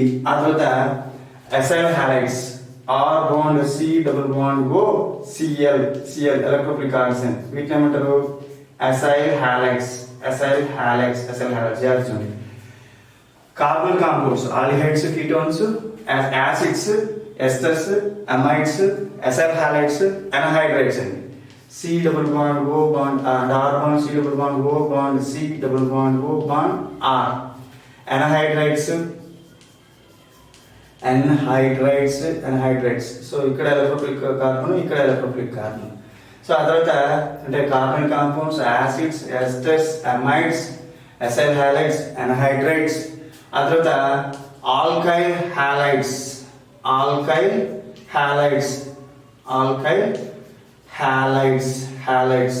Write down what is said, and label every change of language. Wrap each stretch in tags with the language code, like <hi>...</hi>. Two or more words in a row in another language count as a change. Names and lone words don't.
<te>ఆ తర్వాత</te> <en>acyl halides, R bond C double bond O Cl electrophilic oxygen.</en> <te>వీటిని ఏమంటారు?</te> <en>acyl halides, acyl halides, acyl halides.</en> <te>చేర్చండి.</te> <en>carbon compounds, aldehydes, ketones, acids, esters, amides, acyl halides, anhydrides అండి. C double bond O bond and R bond C double bond O bond C double bond O bond R. Anhydrides. సో ఇక్కడ electrophilic carbon, ఇక్కడ electrophilic carbon. సో</en> <te>ఆ తర్వాత అంటే</te> <en>carbon compounds, acids, esters, amides, acyl halides, anhydrides.</en> <te>ఆ తర్వాత</te> <en>alkyl halides, alkyl halides, alkyl halides.</en>